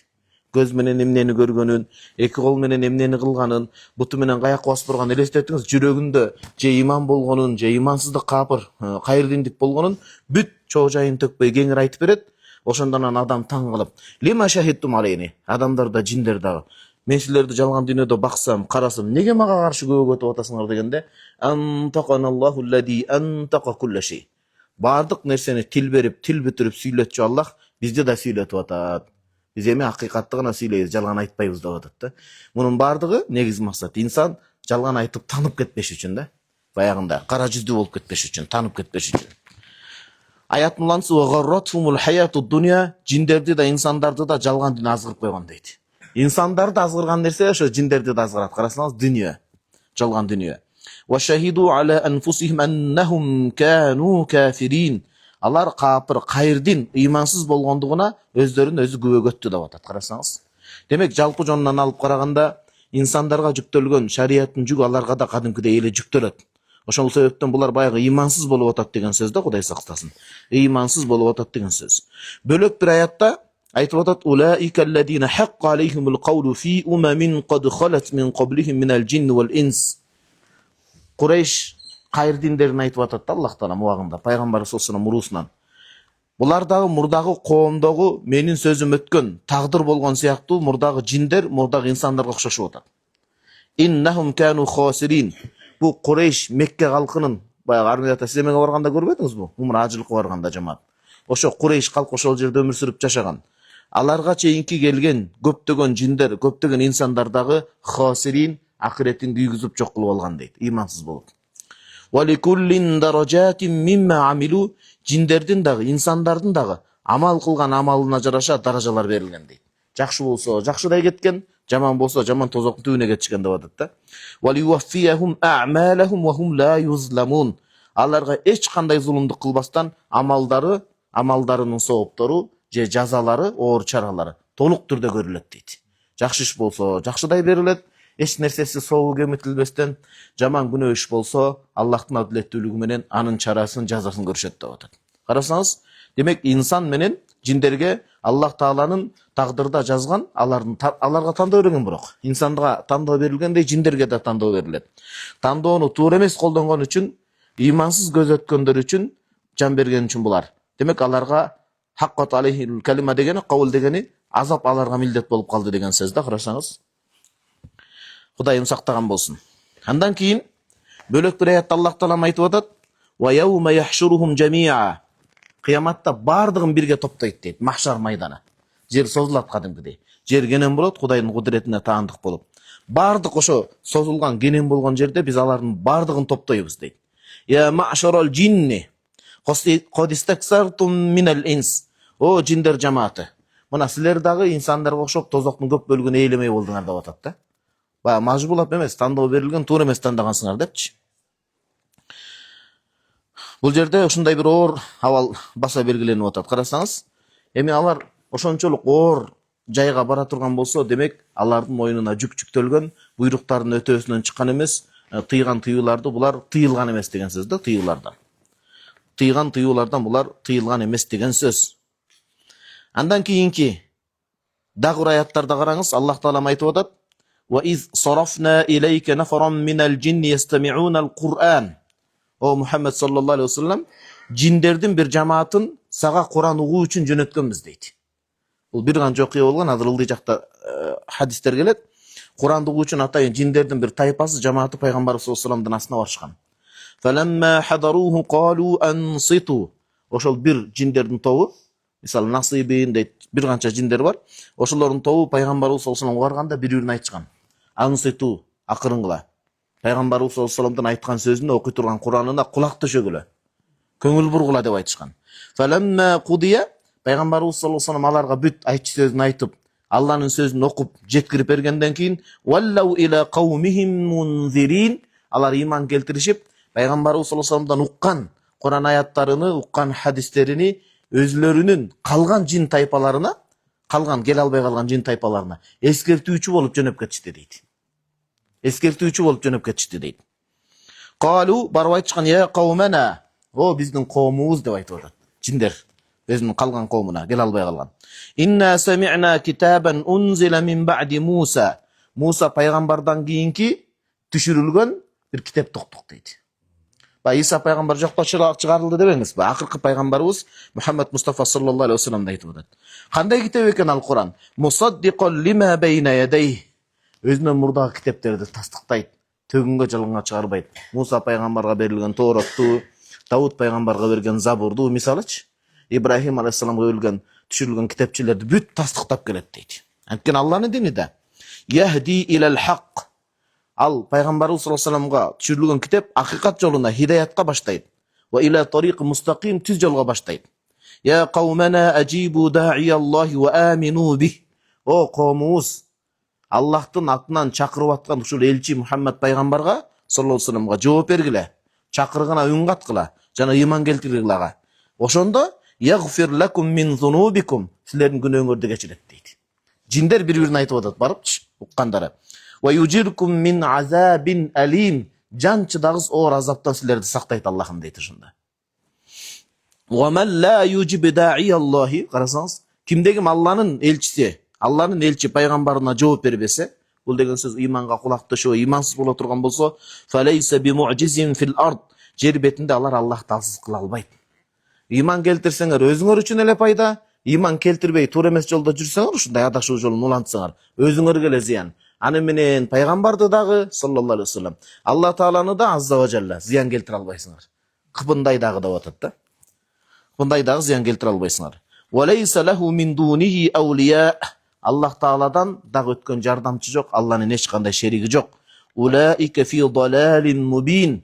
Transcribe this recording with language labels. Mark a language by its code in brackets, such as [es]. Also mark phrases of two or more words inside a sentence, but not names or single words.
[ky] Көз менен эмнени көргөнүн, эки кол менен эмнени кылганын, буту менен каякка басып турганын элестетиңиз, жүрөгүндө же иман болгонун, же имансыздык капыр, кайырдиндик болгонун бүт чоо жайын төкпөй кеңири айтып берет. Ошондон адам таң калып, [ar] لم شهدتم علينا, [ky] адамдар да джиндер дагы, мен силерди жалган дүйнөдө баксам, карасам, неге мага каршы күбө көтүп атасыңар дегенде, [ar] أنطقنا الله الذي أنطق كل شيء, [ky] бардык нерсени тил берип, тил бүтүрүп сүйлөтчү Аллах бизди да сүйлөтүп атат. Биз эми акыйкатты гана сүйлөйбүз, жалган айтпайбыз деп атат да. Мунун бардыгы негизи максат инсан жалган айтып танып кетпеш үчүн да. Баягында кара жүздүү болуп кетпеш үчүн, танып кетпеш үчүн. Аят мулансы [ar] غرتهم الحياة الدنيا, [ky] джиндерди да инсандарды да жалган дүйнө азгырып койгон дейт. Инсандарды азгырган нерсе ошо джиндерди да азгырат. Карасаңыз, дүйнө, жалган дүйнө. [ar] وشهدوا على أنفسهم أنهم كانوا كافرين, [ky] алар капыр, кайырдын, ыймансыз болгондугуна өздөрүн өзү күбө көттү деп атат. Карасаңыз, демек жалпы жонунан алып караганда insonlarga жүктөлгөн шариаттын жүгү аларга да кадимкидей эле жүктөлөт. Ошол себептен булар баягы ыймансыз болуп атат деген сөз да, Кудай сактасын. Ыймансыз болуп атат деген сөз. Бөлөк бир аятта айтып атат: [ar] "أولئك الذين حق عليهم القول في أمم قد خلت من قبلهم من الجن والإنس." [ky] Курейш кайыр диндерин айтып атат да Аллах Таала мубагында, пайгамбар саллаллаху мурусунан. Булар дагы мурдагы коомдогу менин сөзүм өткөн, тагдыр болгон сыяктуу мурдагы жиндер, мурдагы инсандарга окшошуп атат. [ar] إنهم كانوا خاسرين. [ky] Бу Курейш Мекке калкынын баягы армияда силемеге барганда көрбөдүңүзбү? Умра ажылыкка барганда жамаат. Ошо Курейш калкы ошол жерде өмүр сүрүп жашаган. Аларга чейинки келген көптөгөн жиндер, көптөгөн инсандар дагы хасирин, акыретин күйгүзүп жок кылып алган дейт, ыймансыз болуп. [ar] ولكل درجات مما عملوا. [ky] Жиндердин дагы, инсандардын дагы амал кылган амалына жараша даражалар берилген дейт. Жакшы болсо жакшыдай кеткен, жаман болсо жаман тозоктун түбүнө кетишкен деп атат да. [ar] وليوفيهم أعمالهم وهم لا يظلمون. [ky] Аларга эч кандай зулумдук кылбастан амалдарынын сооптору же жазалары, оор чаралары толук түрдө көрүлөт дейт. Жакшы иш болсо жакшыдай берилет, эч нерсеси соогу кемитилбестен, жаман күнөө иш болсо Аллахтын адилеттүүлүгү менен анын чарасын, жазасын көрүшөт деп атат. Карасаңыз, демек инсан менен жиндерге Аллах Тааланын тагдырда жазган, аларга тандоо берилген, бирок инсанга тандоо берилгендей жиндерге да тандоо берилет. Тандоону туура эмес колдонгон үчүн, ыймансыз көзөткөндөр үчүн, жан берген үчүн булар. Демек аларга [ar] حقت عليهم الكلمة [ky] дегени, кабыл дегени азап аларга милдет болуп калды деген сөз да, карасаңыз. Кудайым сактаган болсун. Андан кийин бөлөк бир аятта Аллах Таала айтып атат: [ar] "ويوم يحشرهم جميعا." [ky] Кыяматта бардыгын бирге топтойт дейт, махшар майданы. Жер созулат кадимкидей. Жер кенен болот, Кудайдын кудуретине таандык болуп. Бардык ошо созулган, кенен болгон жерде биз алардын бардыгын топтойбуз дейт. [ar] "يا معشر الجن قد استكثرتم من الإنس." [ky] О жиндер жамааты. Мына силер дагы инсандарга окшоп тозоктун көп бөлүгүн ээлемей болдуңар деп атат да. Бая мажбулап эмес, тандоо берилген, туура эмес тандагансыңар депчи. Бул жерде ушундай бир оор абал баса белгиленип атат. Карасаңыз, эми алар ошончолук оор жайга бара турган болсо, демек алардын мойнуна жүк жүктөлгөн, буйруктардын өтөөсүнөн чыккан эмес, тыйган тыюуларды булар тыйылган эмес деген сөз да, тыюулардан. Тыйган тыюулардан булар тыйылган эмес деген сөз. Андан кийинки дагы бир аяттарда караңыз, Аллах Таала айтып атат: [ar] "وإذ صرفنا إليك نفرا من الجن يستمعون القرآن." О Мухаммед صلى الله عليه وسلم, [ky] жиндердин бир жамаатын сага Кур'ан угуу үчүн жөнөткөнбүз дейт. Бул бир канча окуя болгон, азыр ылдый жакта хадистер келет. Кур'анды угуу үчүн атайын жиндердин бир тайпасы, жамааты пайгамбар [ar] صلى الله عليه وسلم [ky] астына барышкан. [ar] فلما حضروه قالوا أنصتوا. [ky] Ошол бир жиндердин тобу, мисалы Насибин дейт, бир канча жиндер бар. Ошолордун тобу пайгамбарыбыз [ar] صلى الله عليه وسلم [ky] барганда бири-бирин айтышкан. Анситу, акырынгыла. Пайгамбарыбыз [ar] صلى الله عليه وسلم [ky] айткан сөзүнө, окуй турган Куранына кулак төшөгүлө. Көңүл бургула деп айтышкан. [ar] فلما قضي, [ky] пайгамбарыбыз [ar] صلى الله عليه وسلم [ky] аларга бүт айтчы сөзүн айтып, Алланын сөзүн окуп жеткирип бергенден кийин, [ar] وولوا إلى قومهم منذرين, [ky] алар иман келтиришип, пайгамбарыбыз [ar] صلى الله عليه وسلم [ky] уккан Куран аяттарыны, уккан хадистерини өзлөрүнүн калган жин тайпаларына, кел албай калган жин тайпаларына эскертүүчү болуп жөнөп кетишти дейт. Эскертүүчү болуп жөнөп кетишти дейт. Калу, барып айтышкан: [ar] "يا قومنا." [ky] О биздин коомубуз деп айтып атат. Жиндер өзүнүн калган коомуна, кел албай калган. [ar] "إنا سمعنا كتابا أنزل من بعد موسى." [ky] Муса пайгамбардан кийинки түшүрүлгөн бир китепти уктук дейт. Иса пайгамбар жокко чыгарылды дебеңизби? Акыркы пайгамбарыбыз Мухаммед Мустафа [ar] صلى الله عليه وسلم [ky] айтып атат. Кандай китеп экен ал Куран? [ar] مصدقا لما بين يديه. [ky] Өзүнөн мурдагы китептерди тастыктайт, төгүнгө жалганга чыгарбайт. Муса пайгамбарга берилген Торотту, Давуд пайгамбарга берген Забурду, мисалычы, Ибрахим алейхиссаламга берилген түшүрүлгөн китепчелерди бүт тастыктап келет дейт. Анткени Алланын дини да [ar] يهدي إلى الحق. [ky] Ал пайгамбарыбыз [ar] صلى الله عليه وسلم [ky] түшүрүлгөн китеп акыйкат жолуна, хидаятка баштайт. [ar] وإلى طريق مستقيم, [ky] түз жолго баштайт. [ar] يا قومنا أجيبوا داعي الله وآمنوا به. [ky] О коомубуз, Аллахтын атынан чакырып аткан ушул элчи Мухаммед пайгамбарга [ar] صلى الله عليه وسلم [ky] жооп бергиле, чакыргына үн каткыла жана ыйман келтиргиле ага. [ar] Ошондо يغفر لكم من ذنوبكم, [ky] силердин күнөөңөрдү кечирет дейт. Жиндер бири-бирин айтып атат барыпчы, уккандары. [ar] ويجركم من عذاب أليم. [ky] Жан чыдагыс оор азаптан силерди сактайт Аллахым дейт ушунда. [ar] ومن لا يجب داعي الله. [ky] Карасаңыз, кимдегим Алланын элчиси, Алланын элчи пайгамбарына жооп бербесе, бул деген сөз иманга кулак төшөө, имансыз боло турган болсо, [ar] فليس بمعجز في الأرض. [ky] Жер бетинде алар Аллахты алсыз кыла албайт. Иман келтирсеңер өзүңөр үчүн эле пайда, иман келтирбей туура эмес жолдо жүрсөңөр, ушундай адашуу жолун улантсаңар, өзүңөргө эле зыян. Аны менен пайгамбарды дагы [ar] صلى الله عليه وسلم, [ky] Алла тааланы да [ar] عز وجل [ky] зыян келтире албайсыңар. Кыпындай дагы деп атат да. Кыпындай дагы зыян келтире албайсыңар. [ar] وليس له من دونه أولياء. [ky] Аллах тааладан дагы өткөн жардамчы жок, Алланын эч кандай шериги жок. [ar] أولئك في ضلال مبين.